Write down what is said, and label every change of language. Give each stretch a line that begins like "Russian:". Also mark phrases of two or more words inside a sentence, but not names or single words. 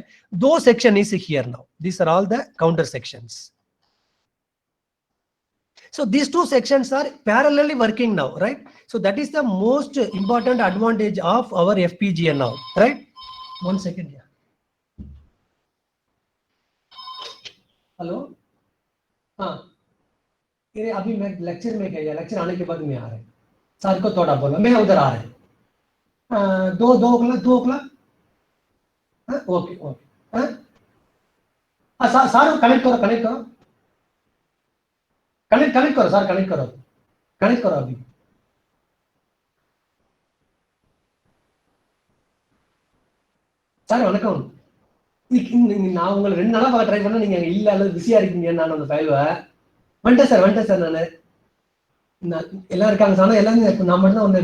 English: Those section is here now. These are all the counter sections. So these two sections are parallelly working now, right? So that is the most important advantage of our FPGA now, right? 1 second here. Hello?
Hindi: ये अभी मैं लेक्चर में गया, लेक्चर आने के बाद मैं आ रहा है, सर को थोड़ा बोला, मैं उधर आ रहा है, 2 o'clock,
English: okay okay,
Hindi: सर कनेक्ट करो कनेक्ट करो सर, कनेक्ट करो अभी.
Tamil: சார் வணக்கம். நான் உங்களை 2 நாளா பார்க்க ட்ரை பண்ண, நீங்க இல்ல அல்லது பிஸியா இருக்கீங்க. நான் அந்த ஃபைலை வந்துட்டேன் சார். நான் எல்லாம் இருக்காங்க சார், எல்லாம் நான் மட்டும் தான் வந்தேன்.